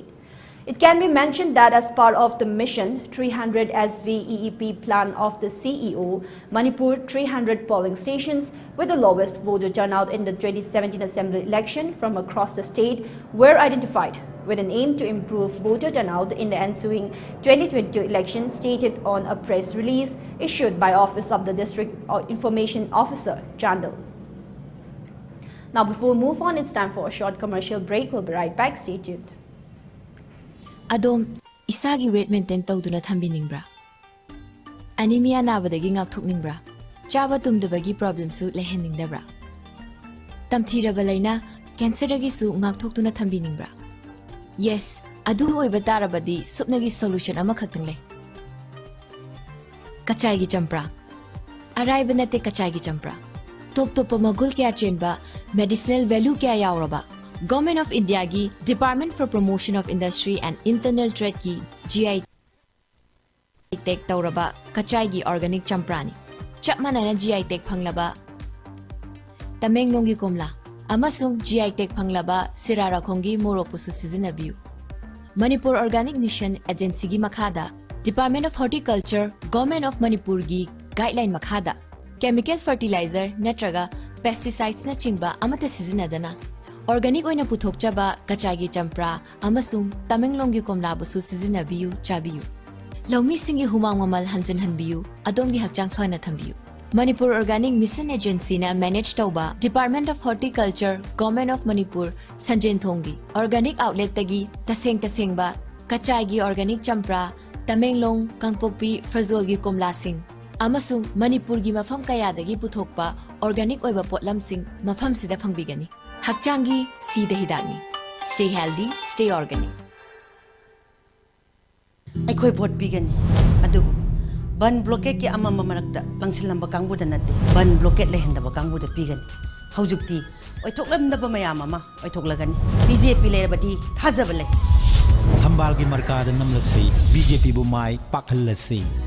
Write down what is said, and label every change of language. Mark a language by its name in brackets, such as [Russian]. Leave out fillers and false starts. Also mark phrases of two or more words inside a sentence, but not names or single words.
[English] It can be mentioned that as part of the mission 300 SVEEP plan of the CEO, Manipur 300 polling stations with the lowest voter turnout in the 2017 Assembly election from across the state were identified with an aim to improve voter turnout in the ensuing 2022 election, stated on a press release issued by Office of the District Information Officer, Chandal. Now before we move on, it's time for a short commercial break. We'll be right back. Stay tuned. [Manipuri] Adom, isagi [English] weight maintain [Manipuri] tawduna thambiningbra. Anemia nabadagi ngakthokningbra. Chaba tumdabagi problem su leheningdabra. Tamthiraba laina cancer dagi su ngakthokduna thambiningbra. Yes, adu oiba tarabadi supnagi solution ama khaktang le. Kachai gi champra. Araiba nate kachai gi champra. Top magul kya chenba, [English] medicinal value [Manipuri] kya yauraba. Government of India ki Department for Promotion of Industry and Internal Trade ki GI Tech tauraba kachai gi organic champrani. Chapmana na GI Tech phanglaba Tamenglong gi komla amasung GI Tech phanglaba sirara khongi morok pusu sizinabiu. Manipur Organic Mission Agency gi makhada Department of Horticulture Government of Manipur gi guideline makhada [English] chemical fertilizer [Manipuri] natraga pesticides na chingba amata sizinadana Organic oina puthokchaba kachagi champra amasung tamenglonggi komlabusu sizinabiu chabiu. Laumi singi humang mamal hanjan hanbiu adongi hakchang phana thambiu. Manipur Organic Mission Agency na manage tauba Department of Horticulture Government of Manipur Sanjen Thongi Organic Outlet tagi tasengba kachagi organic champra tamenglong kangpokpi frazolgi komlasing amasung Manipur gi mafam kayadagi puthokpa organic oiba potlamsing mafam sida phangbigani. Hakchangi Sida Hidani. [English] Stay healthy, stay organic. [Manipuri] I koi bot bigani. Adu ban blockade ki amma mamanakta langsil namba kangbu da nate. Ban blockade lehenda ba kangbu da bigani. Haujukti oi thoklam da ba mayama ma oi thoklagani. BJP le badi thajabale. Thambal gi markada namlasi BJP bu mai pakhalasi.